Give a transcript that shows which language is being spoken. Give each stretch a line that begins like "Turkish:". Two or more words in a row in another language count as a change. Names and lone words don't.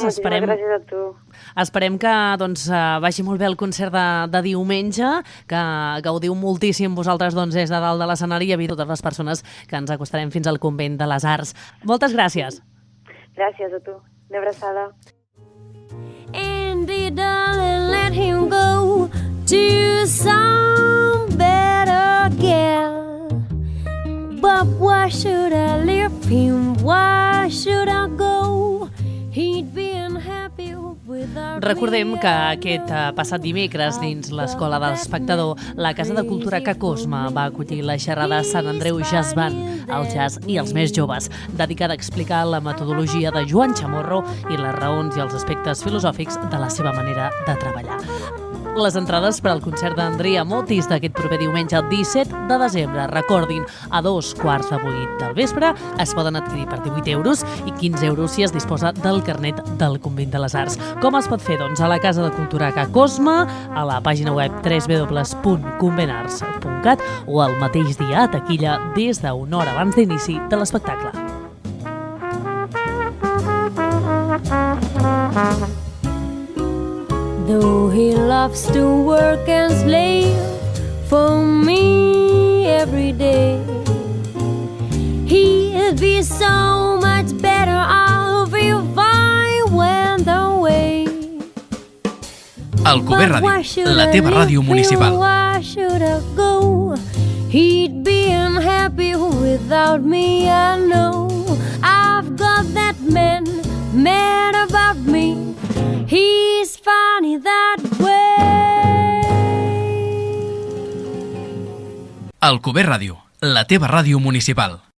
Catalan: Moltíssimes gràcies a tu. Esperem que vagi molt bé el concert de diumenge, que gaudiu moltíssim vosaltres des de dalt de l'escenari i a totes les persones que ens acostarem fins al Convent de les Arts. Moltes gràcies. Gràcies a tu. Una abraçada.
English: Andy, darling, let him go to some better girl. But why should I leave him? Why should I go? He'd be unhappy with our
Catalan: Recordem que aquest passat dimecres, dins l'Escola de l'Espectador, la Casa de Cultura Ca Cosma va acollir la xerrada Sant Andreu Jazz Band, el jazz i els més joves, dedicada a explicar la metodologia de Joan Chamorro i les raons i els aspectes filosòfics de la seva manera de treballar. Les entrades per al concert d'Andrea Motis d'aquest proper diumenge 17 de desembre, recordin, a 7:15 del vespre, es poden adquirir per 18 euros i 15 euros si es disposa del carnet del Convent de les Arts. Com es pot fer? Doncs a la Casa de Cultura Ca Cosma, a la pàgina web www.conventarts.cat o el mateix dia a taquilla des d'una hora abans d'inici de l'espectacle.
English: Though he loves to work and slave for me every day, he'd be so much better off if I went away.
Catalan: Alcover Ràdio, la teva ràdio municipal.
English: Why should I go? He'd be unhappy without me, I know. I've got that man mad about me. He's funny that way.
Catalan: Alcover Ràdio, la teva ràdio municipal.